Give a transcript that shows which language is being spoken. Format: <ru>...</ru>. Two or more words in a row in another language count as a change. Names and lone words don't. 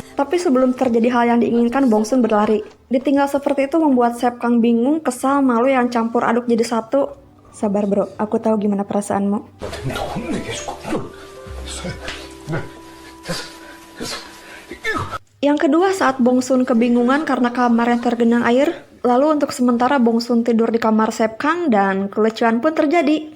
<id>Tapi sebelum terjadi hal yang diinginkan, Bongsun berlari. Ditinggal seperti itu membuat Sep Kang bingung, kesal, malu yang campur aduk jadi satu. Sabar bro, aku tahu gimana perasaanmu.</id> <ko>너 혼내게 해주고 이걸. 네, 됐어, 됐어.</ko> <id>Yang kedua saat Bongsun kebingungan karena kamarnya tergenang air. Lalu untuk sementara Bongsun tidur di kamar Sep Kang dan kelecuan pun terjadi.</id>